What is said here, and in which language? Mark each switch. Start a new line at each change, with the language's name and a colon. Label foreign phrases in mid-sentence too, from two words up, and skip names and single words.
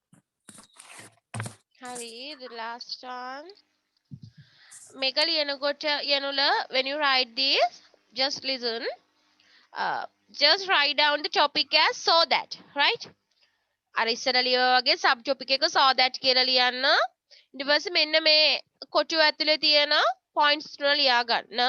English: Hari, the last one. Mega Yanula, when you write this, just listen. Just write down the topic as so that, right?
Sinhala: අර ඉස්සර ලියවගේ
English: sub topic
Sinhala: එක
English: saw that
Sinhala: කියලා ලියන්න. ඊට පස්සේ මෙන්න මේ කොටුව ඇතුලේ තියෙන points තුන ලියා ගන්න.